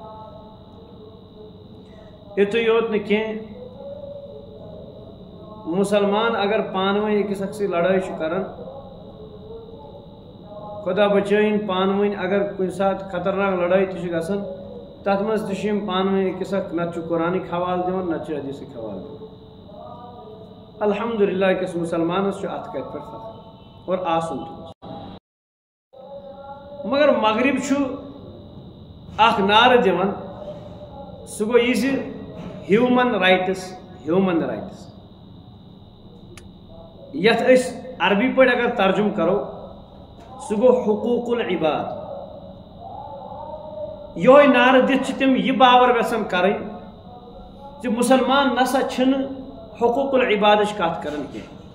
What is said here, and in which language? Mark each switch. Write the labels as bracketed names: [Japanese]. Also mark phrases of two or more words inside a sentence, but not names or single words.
[Kashmiri] یِتُے یوت نہٕ کینٛہہ، مسلمان اگر پانہٕ ؤنۍ أکِس اکھ سۭتۍ لڑٲے چھُ کران، خدا بچٲیِن پانہٕ ؤنۍ اگر کُنہِ ساتہٕ خطرناک لڑٲے تہِ چھِ گژھان تتھ منٛز تہِ چھِ یِم پانہٕ ؤنۍ أکِس اکھ نتہٕ چھُ قرآنٕکۍ حوالہٕ دِوان نتہٕ چھِ حدیثٕکۍ حوالہٕ دِوان۔ الحمدللہ أکِس مُسلمانس چھُ اتھ کتھِ پٮ۪ٹھ فخر اور آسُن تہِ گوٚژھ۔ مگر مغرب چھُ اکھ نعرٕ دِوان، سُہ گوٚو یہِ زِ [English] human rights human rights, [Kashmiri] یتھ أسۍ عربی پٲٹھۍ اگر ترجمہٕ کرو سُہ گوٚو [Arabic] حقوق العباد۔ [Kashmiri] یہوے نعرٕ دِتھ چھِ تِم یہِ باور یژھان کرٕنۍ زِ مُسلمان نسا چھِنہٕ حقوق العبادٕچ کتھ کران کینٛہہ۔